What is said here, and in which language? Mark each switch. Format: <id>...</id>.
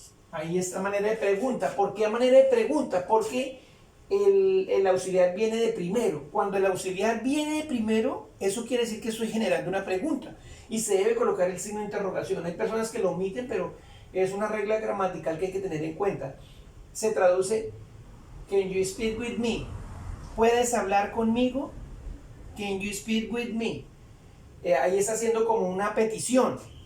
<es>Ahí está manera de pregunta. ¿Por qué a manera de pregunta? Porque el auxiliar viene de primero. Cuando el auxiliar viene de primero, eso quiere decir que estoy generando una pregunta. Y se debe colocar el signo de interrogación. Hay personas que lo omiten, pero es una regla gramatical que hay que tener en cuenta. Se traduce,</es> <en>can you speak with me?</en> <es>¿Puedes hablar conmigo?</es> <en>Can you speak with me?</en> <es>Ahí está haciendo como una petición.</es>